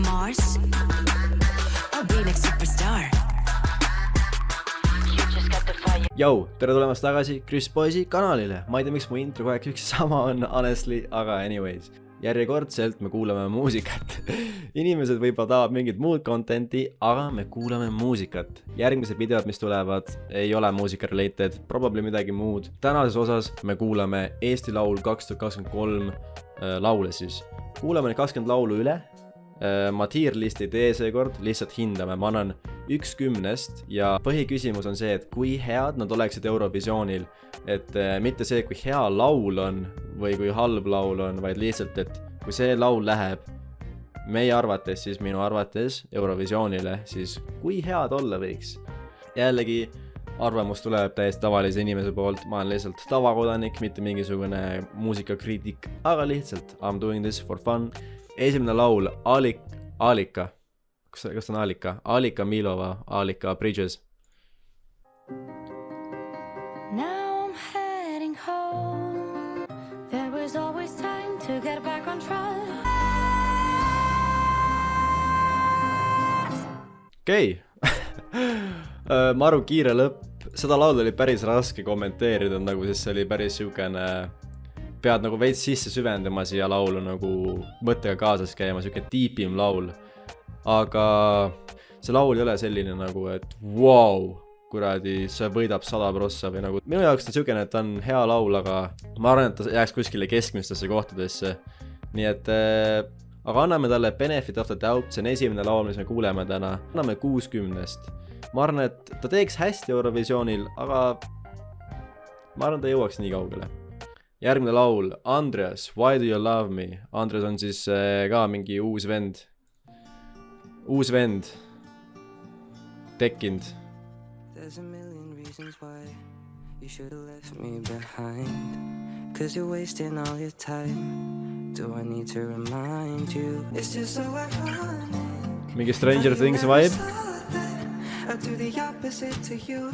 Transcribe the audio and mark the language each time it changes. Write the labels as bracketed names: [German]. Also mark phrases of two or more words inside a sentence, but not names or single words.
[English] course. I'll be next superstar. You just got the fire. [Estonian] Jau, tere tulemast tagasi Chris Poisi kanalile. Ma ei tea, miks mu intro kogu aeg üks sama on, honestly, aga anyways. Järjekordselt me kuulame muusikat. Inimesed võib-olla tahavad mingit muud contenti, aga me kuulame muusikat. Järgmised videod, mis tulevad, ei ole muusika [English] related, probably [Estonian] midagi muud. Tänases osas me kuulame Eesti Laul 2023 laule siis. Kuulame need 20 laulu üle. Ma tier-listi tee seekord, lihtsalt hindame. Ma annan 1/10 ja põhiküsimus on see, et kui head nad oleksid Eurovisioonil. Et mitte see, kui hea laul on või kui halb laul on, vaid lihtsalt, et kui see laul läheb meie arvates, siis minu arvates Eurovisioonile, siis kui head olla võiks. Jällegi arvamus tuleb täiesti tavalise inimese poolt, ma olen lihtsalt tavakodanik, mitte mingisugune muusikakriitik, aga lihtsalt [English] I'm doing this for fun. [Estonian] Esimene laul Alika. Kas on Alika? Alika Milova, Alika Bridges. [English] Now I'm heading home. There was always time to get back on track. [Estonian] Okei. Maru kiire lõpp. Seda laulu oli päris raske kommenteerida, nagu siis see oli päris siukene, pead nagu veits sisse süvendama siia laulu, nagu mõttega kaasas käima, siuke tiipim laul. Aga see laul ei ole selline nagu, et wow, kuradi, see võidab 100% või nagu. Minu jaoks ta siukene, et ta on hea laul, aga ma arvan, et ta jääks kuskile keskmistesse kohtadesse. Nii et, aga anname talle [English] benefit of the doubt, [Estonian] see on esimene laul, mis me kuuleme täna. Anname 6/10. Ma arvan, et ta teeks hästi Eurovisioonil, aga ma arvan, ta jõuaks nii kaugele. Järgmine laul, Andreas, Why Do You Love Me? Andreas on siis ka mingi uus vend. Uus vend. Tekkinud. [English] There's a million reasons why you should have left me behind. Cause you're wasting all your time. Do I need to remind you? It's just so ironic. [Estonian] Mingi Stranger Things vibe. [English] I do the opposite to you.